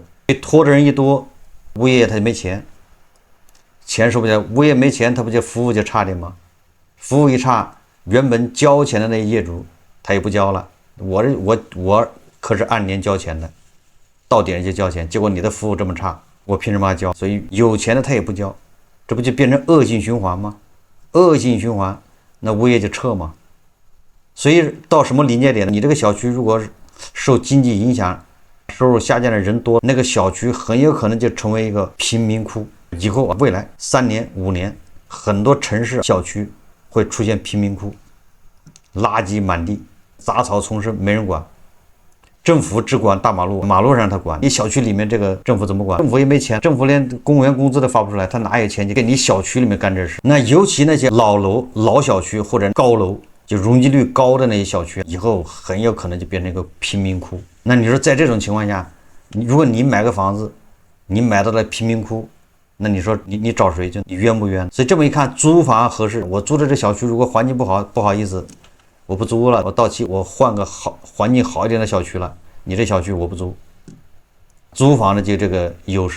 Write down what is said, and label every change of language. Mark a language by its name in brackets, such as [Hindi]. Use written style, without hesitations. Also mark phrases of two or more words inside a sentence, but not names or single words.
[Chinese] 拖的人一多，物業他就沒錢，錢收不下，物業沒錢，他不就服務就差點嗎？服務一差，原本交錢的那业主他也不交了。我可是按年交錢的，到點就交錢，結果你的服務這麼差，我憑什麼要交？所以有錢的他也不交，這不就變成惡性循環嗎？惡性循環，那物業就撤嗎？所以到什麼臨界點呢？你這個小區如果受經濟影響，收入下降的人多，那個小區很有可能就成為一個貧民窟。以後未來3年5年，很多城市小區會出現貧民窟，垃圾滿地，雜草叢生，沒人管。政府只管大馬路，馬路上他管，你小區裡面這個政府怎麼管？政府也沒錢，政府連公務員工資都發不出来，他哪有錢去給你小區裡面幹這事？那尤其那些老楼、老小區或者高樓，就容积率高的那些小区，以後很有可能就变成一个贫民窟。那你說在這種情況下，如果你買個房子，你買到了貧民窟，那你說你找誰去？你冤不冤？所以這麼一看，租房合適。我租的這小區如果環境不好，不好意思，我不租了，我到期我換個環境好一點的小區了。你這小區我不租。租房的就這個優勢。